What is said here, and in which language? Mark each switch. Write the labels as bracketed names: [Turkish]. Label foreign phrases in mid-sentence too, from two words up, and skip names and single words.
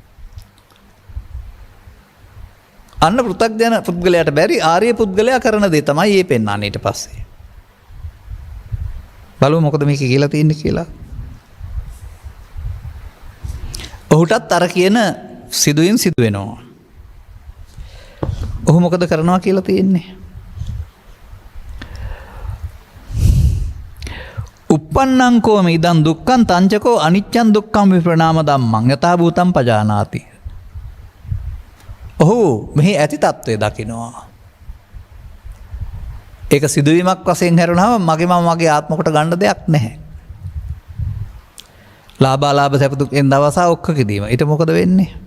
[Sinhala] අන්න පෘථග්ජන පුද්ගලයාට බැරි ආර්ය පුද්ගලයා කරන දේ තමයි මේ පෙන්වන්නේ ඊට පස්සේ. බලමු මොකද මේක කියලා තියෙන්නේ කියලා. ඔහුටත් අර කියන සිදුවීම් සිදු වෙනවා. ඔහු මොකද කරනවා කියලා තියෙන්නේ? [Pali] uppannංකෝ මිදං දුක්ඛං තංචකෝ අනිච්චං දුක්ඛං විප්‍රණාම ධම්මං යථා භූතං පජානාති. [Sinhala] ඔහු මෙහි ඇති තත්ත්වය දකිනවා. ඒක සිදුවීමක් වශයෙන් හැරුණාම මගේ ආත්මකට ගන්න දෙයක් නැහැ. ලාභාලාභ සැප දුක් එන දවස ඔක්කොකදීම ඊට මොකද වෙන්නේ?